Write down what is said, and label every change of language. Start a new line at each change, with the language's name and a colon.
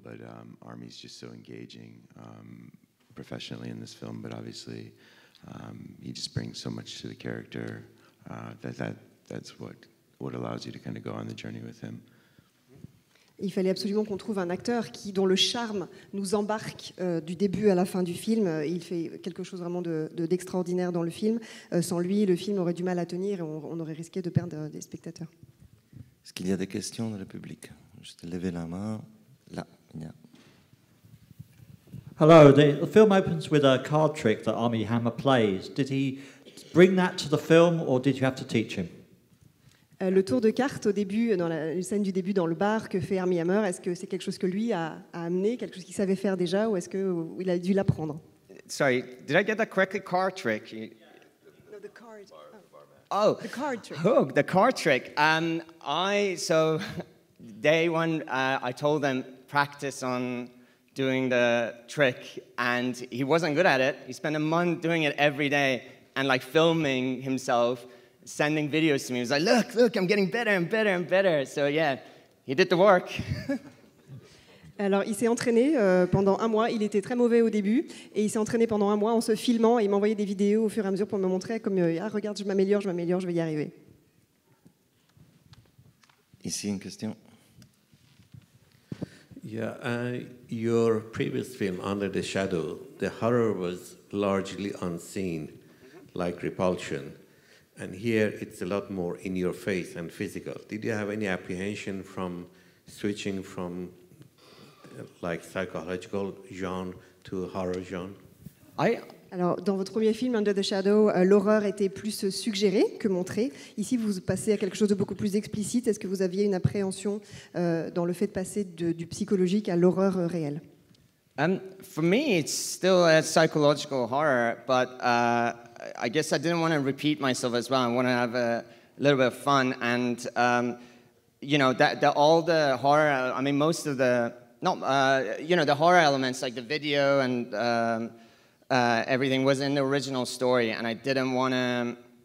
English: But Army's just so engaging professionally in this film, but obviously he just brings so much to the character that's what allows you to kind of go on the journey with him.
French: Il fallait absolument qu'on trouve un acteur dont le charme nous embarque du début à la fin du film. Il fait quelque chose vraiment d'extraordinaire dans le film. Sans lui, le film aurait du mal à tenir et on aurait risqué de perdre des spectateurs. Est-ce qu'il y a des questions dans le public? Juste lever la main. Là, il y a.
English: Hello, the film opens with a card trick that Armie Hammer plays. Did he bring that to the film or did you have to teach him?
French: Le tour de cartes au début, dans la scène du début dans le bar que fait Armie Hammer, est-ce que c'est quelque chose que lui a amené, quelque chose qu'il savait faire déjà, ou est-ce qu'il a dû l'apprendre?
English: Sorry, did I get that correctly? Card trick? No, the card. Oh, The card trick. Oh, the card trick. So day one, I told them practice on doing the trick, and he wasn't good at it. He spent a month doing it every day and like filming himself, sending videos to me. He was like, look, I'm getting better and better and better. So yeah, he did the work.
French: Alors, il s'est entraîné pendant un mois. Il était très mauvais au début, et il s'est entraîné pendant un mois en se filmant, et il m'envoyait des vidéos au fur et à mesure pour me montrer comme regarde, je m'améliore, je vais y arriver. Ici, une question.
English: Yeah, your previous film, Under the Shadow, the horror was largely unseen, like Repulsion. And here it's a lot more in your face and physical. Did you have any apprehension from switching from like psychological genre to horror genre?
French: Alors, dans votre premier film, Under the Shadow, l'horreur était plus suggérée que montrée. Ici, vous passez à quelque chose de beaucoup plus explicite. Est-ce que vous aviez une appréhension dans le fait de passer du psychologique à l'horreur réelle?
English: For me, it's still a psychological horror, but I guess I didn't want to repeat myself as well. I want to have a little bit of fun, and you know, all the horror. I mean, most of the the horror elements, like the video and everything, was in the original story, and I didn't want to.